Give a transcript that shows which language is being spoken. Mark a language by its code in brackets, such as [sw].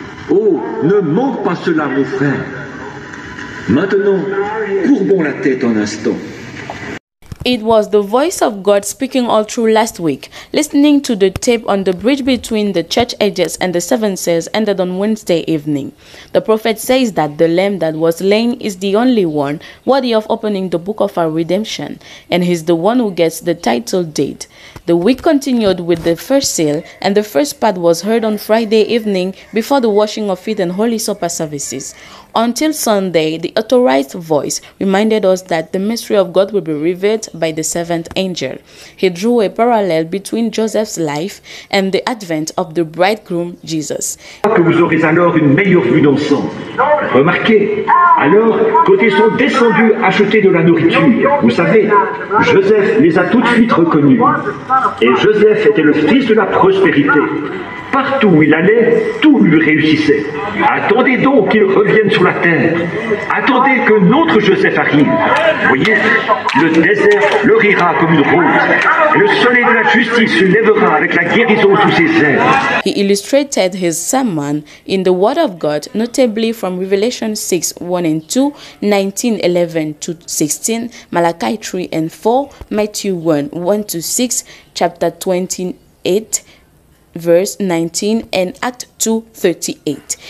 [fr] Oh, ne manque pas cela, mon frère. Maintenant, courbons la tête un instant. [en] It was the voice of God speaking all through last week. Listening to the tape on the bridge between the church ages and the seven seals ended on Wednesday evening. The prophet says that the lamb that was slain is the only one worthy of opening the book of our redemption, and he's the one who gets the title deed. The week continued with the first seal, and the first part was heard on Friday evening before the washing of feet and Holy Supper services. Until Sunday, the authorized voice reminded us that the mystery of God will be revealed by the seventh angel. He drew a parallel between Joseph's life and the advent of the bridegroom Jesus. [fr] Que vous aurez alors une meilleure vue d'ensemble. Remarquez, alors, quand ils sont descendus acheter de la nourriture, vous savez, Joseph les a tout de suite reconnus. Et Joseph était le fils de la prospérité. Partout où il allait, tout lui réussissait. Attendez donc qu'il revienne sur la terre. Attendez que notre Joseph arrive. Voyez, le désert fleurira comme une rose. Et le soleil de la justice se lèvera avec la guérison sous ses ailes. [en] He illustrated his sermon in the Word of God, notably from Revelation 6, 1 and 2, 19, 11 to 16, Malachi 3 and 4, Matthew 1, 1 to 6, chapter 28, verse 19, and Act 2:38.